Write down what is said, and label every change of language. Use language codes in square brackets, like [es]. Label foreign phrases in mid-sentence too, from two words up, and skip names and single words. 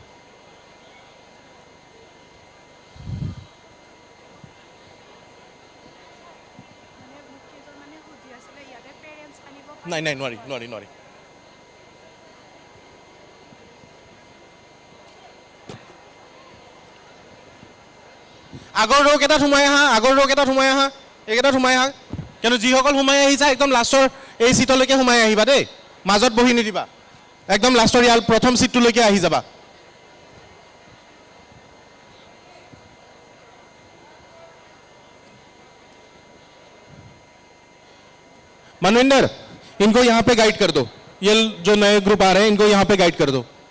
[as] নাই নোৱাৰি আগৰ ৰৌ কেইটাত সোমাই আহা এইকেইটাত সোমাই আহা কিন্তু যিসকল সোমাই আহিছা একদম লাষ্টৰ এই চিটলৈকে সোমাই আহিবা দেই মাজত বহি নিদিবা একদম লাষ্টৰ ইয়াৰ প্ৰথম চিটটোলৈকে আহি যাবা [hi] मनविंदर इनको यहाँ पे गाइड कर दो ये जो नए ग्रुप आ रहे हैं इनको यहाँ पे गाइड कर दो